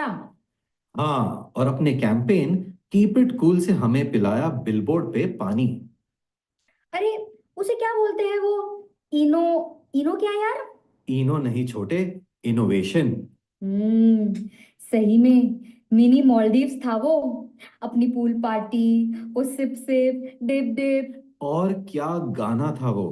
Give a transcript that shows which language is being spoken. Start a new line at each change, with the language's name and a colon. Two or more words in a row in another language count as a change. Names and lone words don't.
Hindi: हाँ, और अपने कैंपेन
English: keep it cool
Hindi: से हमें पिलाया बिलबोर्ड पे पानी। अरे उसे क्या बोलते हैं वो इनो इनो क्या यार इनो नहीं छोटे, इनोवेशन। सही में मिनी मॉलडीव्स था वो अपनी
English: pool party
Hindi: वो
English: sip sip dip dip
Hindi: और क्या गाना था वो।